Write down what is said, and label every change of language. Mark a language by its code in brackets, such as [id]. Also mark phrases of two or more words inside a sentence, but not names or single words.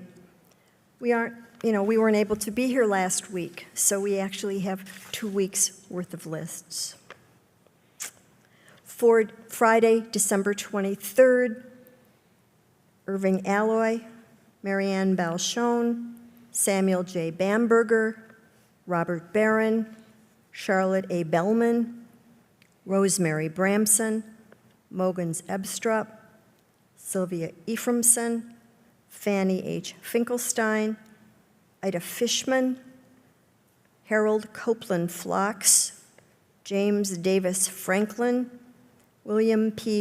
[en] We weren't able to be here last week, so we actually have 2 weeks worth of lists. For Friday, December 23rd, Irving Alloy, Marianne Balchon, Samuel J. Bamberger, Robert Barron, Charlotte A. Bellman, Rosemary Bramson, Mogens Ebstrup, Sylvia Ephraimson, Fanny H. Finkelstein, Ida Fishman, Harold Copeland Phlox, James Davis Franklin, William P.